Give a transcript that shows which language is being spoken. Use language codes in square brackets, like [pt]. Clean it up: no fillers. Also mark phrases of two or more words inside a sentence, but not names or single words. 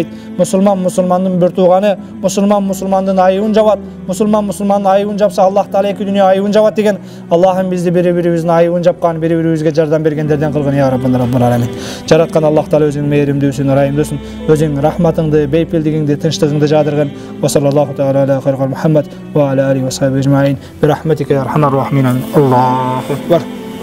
[ky] Мусулмандын бир тууганы, мусулмандын айыбын жабат. Мусулмандын айыбын жапса Аллах Таala эки дүйнө айыбын жабат деген. Аллахым бизди бири-бирибиздин айыбын жапкан, бири-бирибизге жардам бергендерден кылгын [ar] يا ربنا رب العالمين. [ky] Жараткан Аллах Таala өзүң мээримдүүсүн, ырайымдүүсүн, өзүң рахматыңды, бейпилдигиңди, тынчтыгыңды жадыргын. [ar] وصلى الله تعالى على خير محمد وعلى آله وصحبه أجمعين. برحمتك يا أرحم الراحمين. الله أكبر.